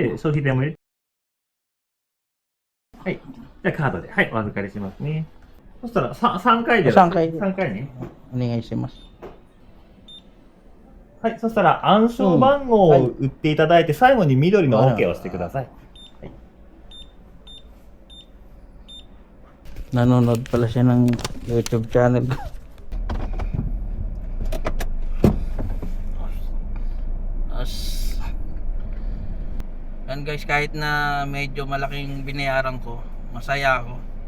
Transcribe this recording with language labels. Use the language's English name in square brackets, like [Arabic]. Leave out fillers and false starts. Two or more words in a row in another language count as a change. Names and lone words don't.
[Japanese] で消費税も入れて、はい。じゃあカードで、はい、お預かりしますね。そしたら、3回で。三回で 3回ね。お願いします。はい、そしたら暗証番号を打っていただいて、最後に緑の OK をしてください。 [Filipino] Nanonood pala siya ng YouTube channel. Yan guys, kahit na medyo malaking binayaran ko, masaya ako.